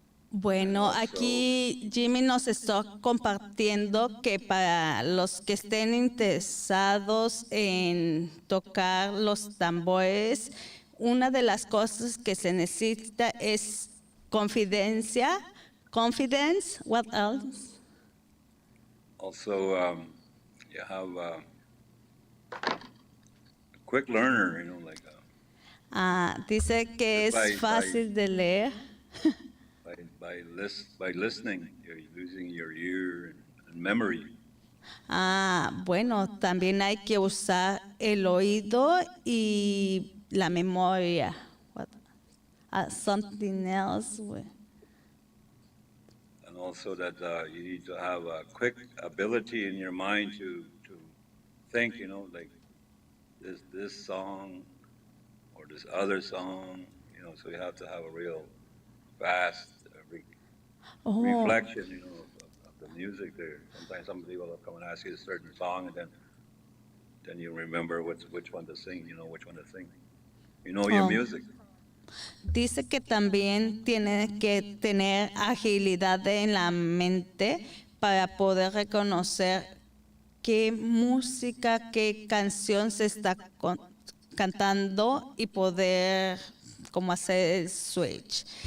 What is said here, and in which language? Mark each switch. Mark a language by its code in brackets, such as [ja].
[es] Bueno, aquí Jimmy nos está compartiendo que para los que estén interesados en tocar los tambores, una de las cosas que se necesita es confidencia. [en] Confidence, what else? Also, you have a quick learner, like [es] Dice que es fácil de leer. [en] by listening, you're using your ear and memory. [es] Bueno, también hay que usar el oído y la memoria. [en] What? Something else. And also that you need to have a quick ability in your mind to think, like this song or this other song, so you have to have a real fast reflection, of the music there. Sometimes somebody will come and ask you a certain song, and then you remember which one to sing, which one to sing. Your music. [es] Dice que también tiene que tener agilidad en la mente para poder reconocer qué música, qué canción se está cantando y poder como hacer el switch.